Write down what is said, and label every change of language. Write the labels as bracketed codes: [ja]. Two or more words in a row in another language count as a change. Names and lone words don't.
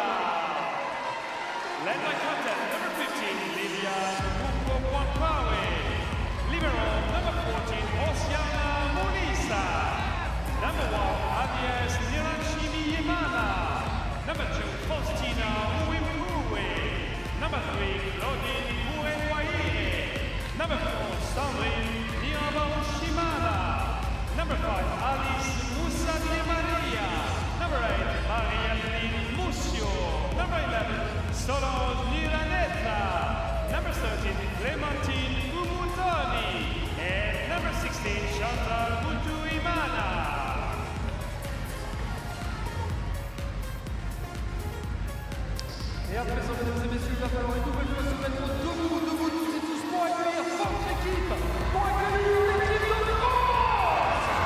[en] Led by captain number 15, Livia Mukokwapawe. Libero number 14, Osiana Munisa. Number 1, Agnes Niranshimiyimana. Number 2, Faustina Uwimpuwe. Number 3, Claudine Muenwaye. Number 4, Sandrine Niabaoshimana. Number 5, Alice Musa Di Maria. Number 8, Maria Musio. Number 11, Solange Niraneta. Number 13, Clementine Umutoni. And number 16, Chantal Butuimana. [fr] Et à présent, mesdames et messieurs, il va falloir une nouvelle fois se mettre debout tous et tous pour accueillir votre équipe, pour accueillir l'équipe de France.